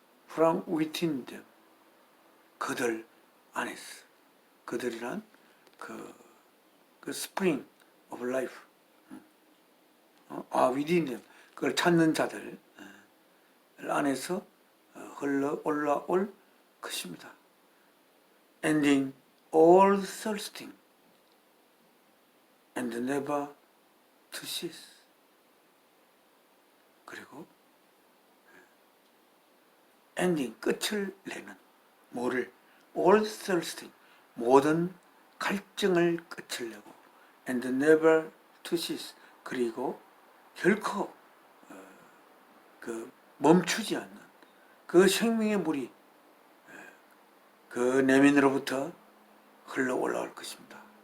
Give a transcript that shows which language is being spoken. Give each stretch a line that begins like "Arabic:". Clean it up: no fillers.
English: From within them.
Korean: 그들 안에서. 그들이란 그
English: spring of life. within them.
Korean: 그걸 찾는 자들 안에서 흘러 올라올 것입니다.
English: Ending all thirsting and never to cease.
Korean: 그리고 ending, 끝을 내는. 뭐를?
English: all thirsting,
Korean: 모든 갈증을 끝을 내고
English: and never to cease,
Korean: 그리고 결코 그 멈추지 않는 그 생명의 물이 그 내면으로부터 흘러 올라올 것입니다.